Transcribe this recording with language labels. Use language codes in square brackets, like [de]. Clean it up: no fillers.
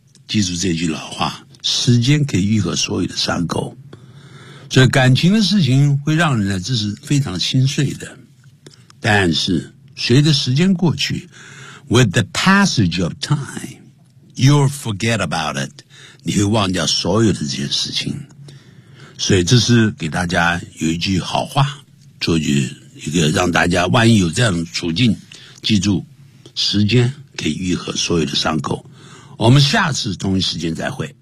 [zh] 记住这句老话，时间可以愈合所有的伤口。所以感情的事情会让人呢，这是非常心碎的。但是随着时间过去 [en] ，with the passage of time, you'll forget about it. [zh] 你会忘掉所有的这件事情。所以这是给大家有一句好话，做句一个让大家万一有这样的处境，记住，时间可以愈合所有的伤口。我们下次同一时间再会。